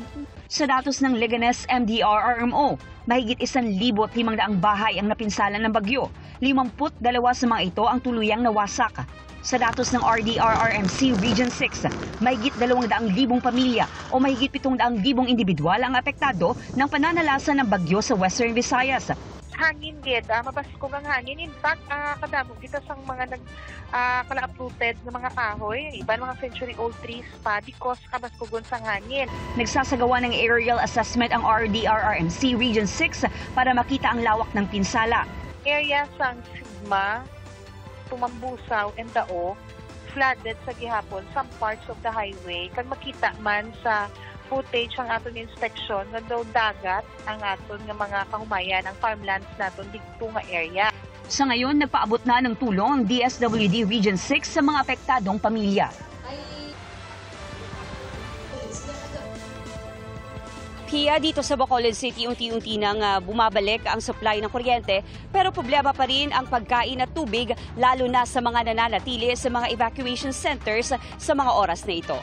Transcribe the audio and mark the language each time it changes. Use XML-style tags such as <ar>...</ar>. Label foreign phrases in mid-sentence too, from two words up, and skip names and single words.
<tl>Sa datos ng Leganes MDRRMO, mahigit 1,500 bahay ang napinsala ng bagyo. 52 sa mga ito ang tuluyang nawasak. Sa datos ng RDRRMC Region 6, mahigit 200,000 pamilya o mahigit 700,000 individual ang apektado ng pananalasa ng bagyo sa Western Visayas.</tl> <hil>Hangin gid, mabasko ang hangin.</hil> <en>In fact,</en> <hil>kadamo kita sang mga kala-uprooted ng mga kahoy, iban mga</hil> <en>century-old trees</en> <hil>pa because kabaskugon sang hangin.</hil> <tl>Nagsasagawa ng aerial assessment ang RDRRMC Region 6 para makita ang lawak ng pinsala.</tl> <hil>Area sang Sigma, Tumambusaw, and Dao, flooded sa gihapon</hil> <en>some parts of the highway.</en> <hil>Kag makita man sa footage ang aton inspection nga daw dagat ang aton nga mga kahumayan ang farmlands naton dito nga area.</hil> <tl>Sa ngayon, nagpaabot na ng tulong ang DSWD Region 6 sa mga apektadong pamilya. Pia, dito sa Bacolod City, unti-unti nang bumabalik ang supply ng kuryente, pero problema pa rin ang pagkain at tubig, lalo na sa mga nananatili sa mga</tl> <en>evacuation centers</en> <tl>sa mga oras na ito.</tl>